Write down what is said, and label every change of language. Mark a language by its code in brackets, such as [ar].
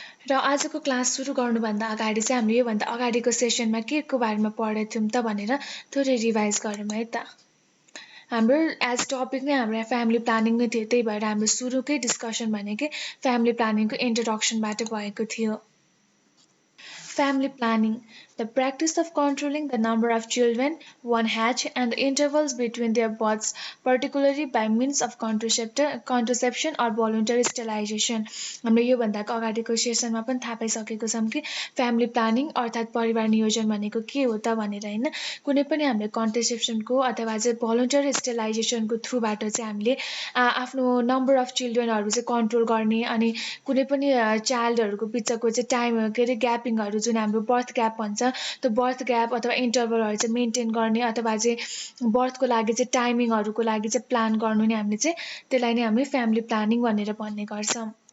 [ne] र आजको क्लास सुरु गर्नुभन्दा अगाडि चाहिँ हामीले योभन्दा अगाडिको सेसनमा के को बारेमा पढेको थियौँ त भनेर थोरै रिभाइज गरौँ है त। हाम्रो एज टपिक नै हाम्रो फ्यामिली प्लानिङ नै थियो, त्यही भएर हाम्रो सुरुकै डिस्कसन भनेकै फ्यामिली प्लानिङको इन्ट्रोडक्सनबाट भएको थियो। [en] Family planning, the practice of controlling the number of children one hatch and the intervals between their births, particularly by means of contraception or voluntary sterilization। [ne] हामीले योभन्दा अगाडिको सेसनमा पनि थाहा पाइसकेको छौँ कि फ्यामिली प्लानिङ अर्थात् परिवार नियोजन भनेको के हो त भनेर होइन। कुनै पनि हामीले कन्ट्रासेप्सनको अथवा चाहिँ भोलुन्टरी स्टेरिलाइजेसनको थ्रुबाट चाहिँ हामीले आफ्नो नम्बर अफ चिल्ड्रेनहरू चाहिँ कन्ट्रोल गर्ने अनि कुनै पनि चाइल्डहरूको बिचको चाहिँ टाइम ग्यापिङहरू जुन हाम्रो बर्थ ग्याप भन्छ त्यो बर्थ ग्याप अथवा इन्टरभलहरू चाहिँ मेन्टेन गर्ने अथवा चाहिँ बर्थको लागि चाहिँ टाइमिङहरूको लागि चाहिँ प्लान गर्नु नै हामीले चाहिँ त्यसलाई नै हामी फ्यामिली प्लानिङ भनेर भन्ने गर्छौँ।